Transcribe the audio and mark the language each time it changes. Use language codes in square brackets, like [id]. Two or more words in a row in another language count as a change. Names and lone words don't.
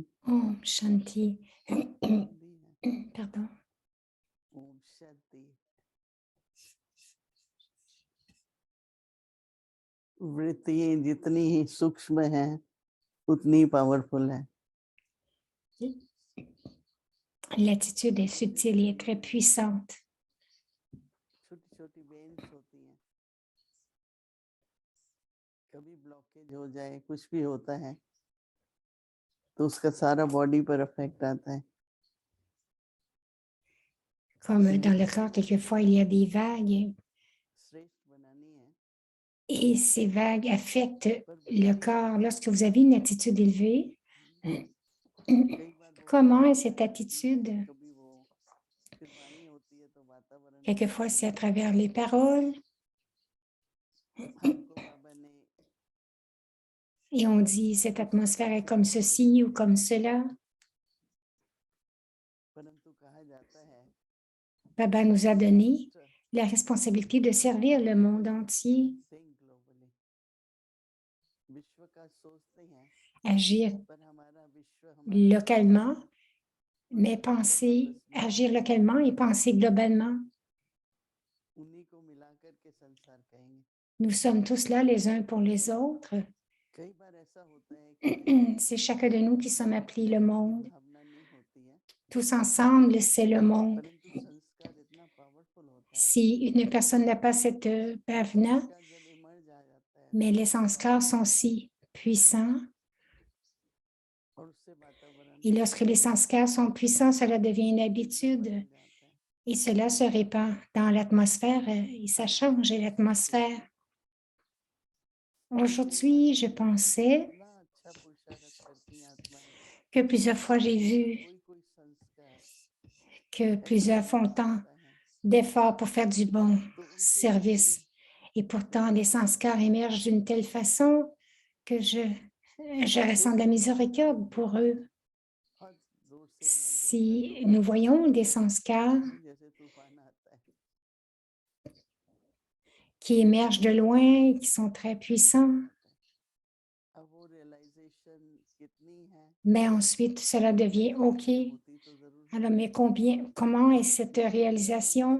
[hi] ओम शांति. Pardon. ओम शांति. वृत्तियां जितनी ही सूक्ष्म हैं उतनी पावरफुल है। [fr] L'attitude est subtile et très puissante. [hi] छोटी छोटी वेन्स होती हैं, कभी ब्लॉकेज हो जाए, कुछ भी होता है तो उसका सारा बॉडी पर इफेक्ट आता है। [fr] Comme dans le corps, quelquefois, il y a des vagues [hi] श्रेष्ठ बनानी है [fr] et ces vagues affectent le corps. Lorsque vous avez une attitude élevée, [hi] कई बार [fr] comment est cette attitude? [hi] कभी वो फिर वाणी होती है तो वातावरण [fr] Quelquefois, c'est à travers les paroles [hi] हमको बाबा ने [fr] et on dit cette atmosphère est comme ceci ou comme cela. [hi] परंतु कहा जाता है [fr] Baba nous a donné la responsabilité de servir le monde entier, [en] think globally, [hi] विश्व का सोचते हैं [fr] agir [hi] पर हमारा विश्व हमारा [fr] localement, mais penser, agir localement et penser globalement. [hi] उन्हीं को मिलाकर के संसार कहेंगे। [fr] Nous sommes tous là les uns pour les autres. [hi] कई बार ऐसा होता है कि [fr] C'est chacun de nous qui sommes appelés le monde. [hi] भावना नहीं होती है, [fr] Tous ensemble, c'est le monde. [hi] परंतु संस्कार इतना पावरफुल होता है [fr] Si une personne n'a pas cette bhavana, [hi] संस्कार जब इमर्ज आ जाता है [fr] mais les sanskars sont si puissants, [hi] और उससे वातावरण [fr] et lorsque les sanskars sont puissants, cela devient une habitude [hi] बदल जाता है। [fr] et cela se répand dans l'atmosphère et ça change l'atmosphère. Aujourd'hui, je pensais [hi] इतना अच्छा पुरुषार्थ करती हैं आत्माएं, [fr] que plusieurs fois j'ai vu [hi] कोई कोई संस्कार [fr] que plusieurs font tant [hi] होता है [fr] d'efforts pour faire du bon [hi] तो उनके [fr] service. Et pourtant, les sanskars émergent d'une telle façon que je ressens de la miséricorde pour eux. [hi] बहुत दूर से इमर्ज होता है, [fr] Si nous voyons des sanskars [hi] जैसे तूफान आता है [fr] qui émergent de loin et qui sont très puissants, [hi] अब वो रियलाइजेशन कितनी है [fr] mais ensuite cela devient OK. [hi] होती तो जरूर [fr] Alors, mais comment est cette réalisation?